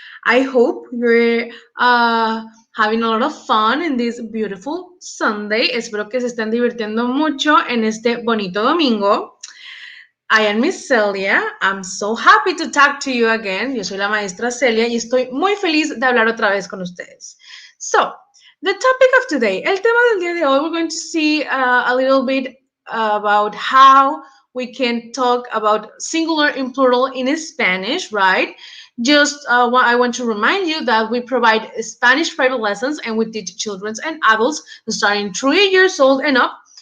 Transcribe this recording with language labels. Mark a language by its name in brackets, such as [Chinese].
[English] I hope you're having a lot of fun in this beautiful Sunday. [Spanish] Espero que se estén divirtiendo mucho en este bonito domingo. [English] I am Miss Celia. I'm so happy to talk to you again. [Spanish] Yo soy la maestra Celia y estoy muy feliz de hablar otra vez con ustedes. [English] So, the topic of today, [Spanish] el tema del día de hoy, [English] we're going to see a little bit about how we can talk about singular and plural in Spanish, right? Just I want to remind you that we provide Spanish private lessons and we teach children and adults starting 3 years old and up.